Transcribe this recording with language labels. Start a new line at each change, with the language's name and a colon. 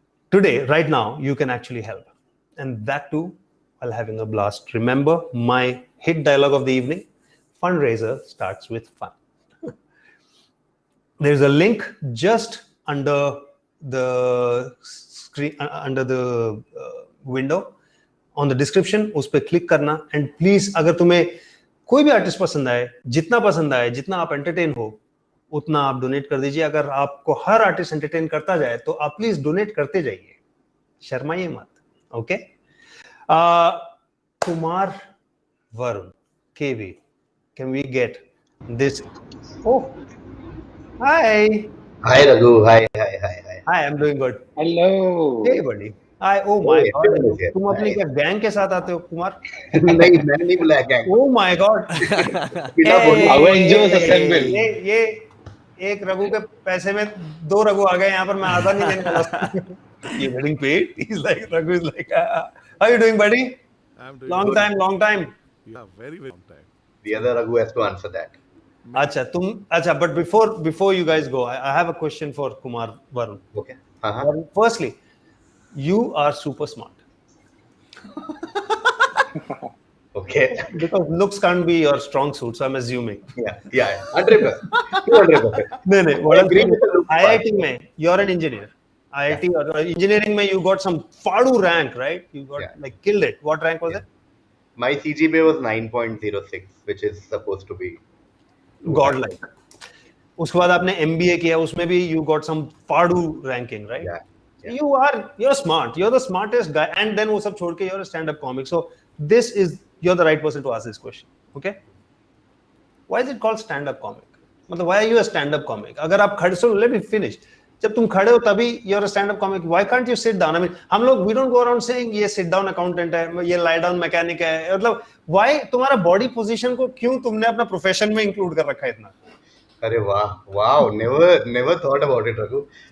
English: Today, right now, you can actually help, and that too while having a blast. Remember my hit dialogue of the evening: fundraiser starts with fun. There's a link just under the screen, under the window on the description.
Hindi: उस पर click करना,
English: and please,
Hindi: अगर तुम्हें कोई भी artist पसंद आए, जितना आप एंटरटेन हो, उतना आप डोनेट कर दीजिए. अगर आपको हर आर्टिस्ट एंटरटेन करता जाए तो आप प्लीज डोनेट करते जाइए, शर्माइए मत. Okay. Kumar
English: Varun, KV, can we get this? Oh, hi. Hi Raghu, hi. Hi, I'm doing good. Hey, Hello. buddy. Hi. Oh my Hey, God. everyone is here.
Hindi: तुम अपनी
English: Nice.
Hindi: क्या गैंग के साथ आते हो, कुमार? नहीं, मैंने नहीं बुलाया गैंग.
English: Oh my God.
Hindi: बिना बोले.
English: Avengers assemble.
Hindi: ये एक रघु के पैसे में दो रघु आ गए यहाँ पर. मैं आधा नहीं देने वाला था.
English: You getting paid? He's like, Raghu is like, how you doing, buddy? I'm doing Long good. time. Yeah, very long time. The other Raghu has to answer that. अच्छा, but before you guys go, I have a question for Kumar, Varun. Okay. Uh-huh. Varun, firstly, you are super smart. Okay. Because looks can't be your strong suit, so I'm assuming. Yeah. 100%. 200%. No. I agree with the look part. IIT mein, you're an engineer. IIT or engineering mein, you got some fadu rank, right? You got like killed it. What rank was it? My CGPA was 9.06, which is supposed to be Godlike.
Hindi: उसके बाद आपने MBA किया, उसमें भी
English: you got some fadu ranking, right? Yeah. You're smart. You're the smartest guy, and then
Hindi: वो सब छोड़ के
English: you're a stand-up comic. So you're the right person to ask this question. Okay? Why is it called stand-up comic? मतलब why are you a stand-up comic?
Hindi: अगर आप खड़े,
English: so let me finish.
Hindi: जब तुम खड़े हो तभी
English: you're a stand-up comic. Why can't you sit down? I mean,
Hindi: हम लोग
English: we don't go around saying
Hindi: ये sit down accountant है, ये lie down mechanic है. मतलब why तुम्हारा body position को क्यों तुमने अपना profession में include कर रखा है इतना? अरे wow.
English: Never thought about it, Raghu.